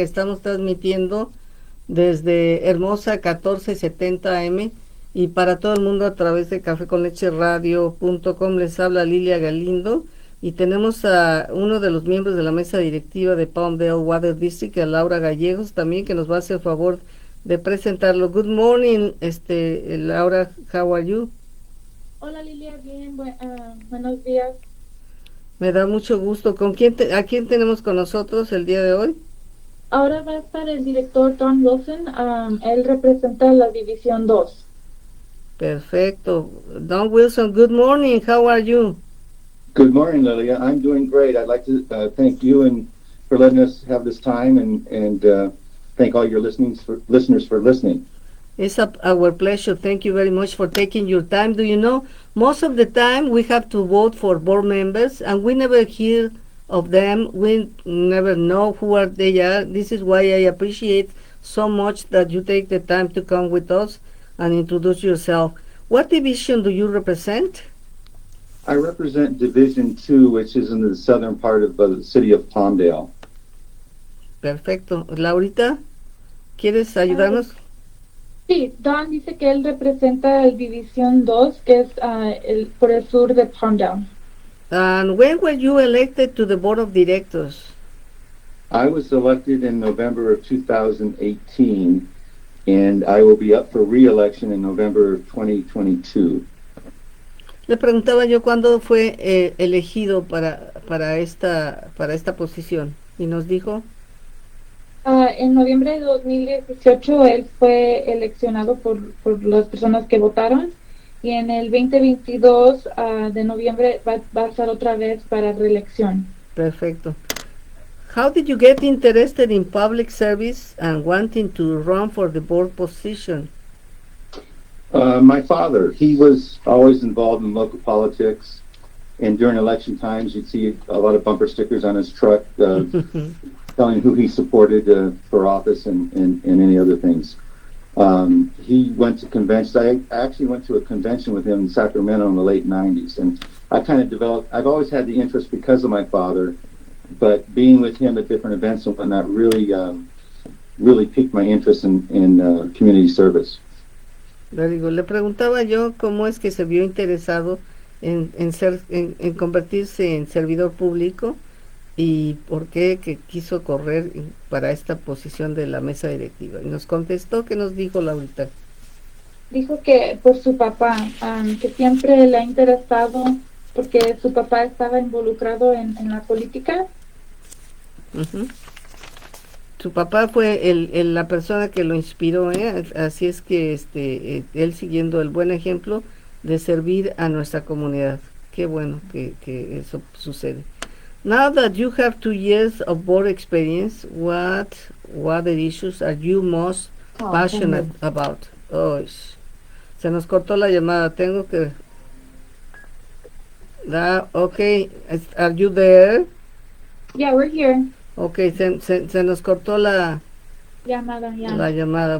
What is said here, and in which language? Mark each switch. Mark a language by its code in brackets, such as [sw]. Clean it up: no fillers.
[es] Estamos transmitiendo desde hermosa 1470 AM y para todo el mundo a través de caféconlecheradio.com. Les habla Lilia Galindo y tenemos a uno de los miembros de la mesa directiva de Palmdale Water District, a Laura Gallegos, también, que nos va a hacer favor de presentarlo. [en] Good morning, Laura, how are you? [es] Hola Lilia, bien, buenos días. Me da mucho gusto. ¿A quién tenemos con nosotros el día de hoy? Ahora va a estar el director Don Wilson. Él representa la División 2. Perfecto. [en] Don Wilson, good morning. How are you? Good morning, Lilia. I'm doing great. I'd like to thank you and for letting us have this time, and thank all your listeners for listening. It's our pleasure. Thank you very much for taking your time. Do you know, most of the time we have to vote for board members and we never hear of them. We never know who they are. This is why I appreciate so much that you take the time to come with us and introduce yourself. What division do you represent? I represent Division 2, which is in the southern part of the city of Palmdale. [es] Perfecto. Laurita, ¿quieres Ah, ayudarnos? sí, Don dice que él representa el División 2, que es por el sur de Palmdale. [en] And when were you elected to the board of directors? I was elected in November of 2018, and I will be up for re-election in November of 2022. [es] Le preguntaba yo cuándo fue elegido para esta posición y nos dijo, En noviembre de 2018 él fue eleccionado por las personas que votaron, y en el 2022 de noviembre va a estar otra vez para reelección. perfecto. [en] How did you get interested in public service and wanting to run for the board position? My father, he was always involved in local politics, and during election times, you'd see a lot of bumper stickers on his truck telling who he supported for office and any other things. He went to conventions. I actually went to a convention with him in Sacramento in the late 90s, and I kind of developed, I've always had the interest because of my father, but being with him at different events and whatnot really piqued my interest in community service. [es] Le digo, le preguntaba yo cómo es que se vio interesado en convertirse en servidor público y por qué que quiso correr para esta posición de la mesa directiva. Y nos contestó, que nos dijo Laurita. Dijo que por su papá, que siempre le ha interesado porque su papá estaba involucrado en la política. Uh-huh. Su papá fue la persona que lo inspiró, así es que él siguiendo el buen ejemplo de servir a nuestra comunidad. Qué bueno que eso sucede. [en] Now that you have 2 years of board experience, what the issues are you most passionate about? [es] Oh, se nos cortó la llamada. Tengo que... [en] okay, are you there? Yeah, we're here. [es] Okay, se nos cortó la llamada.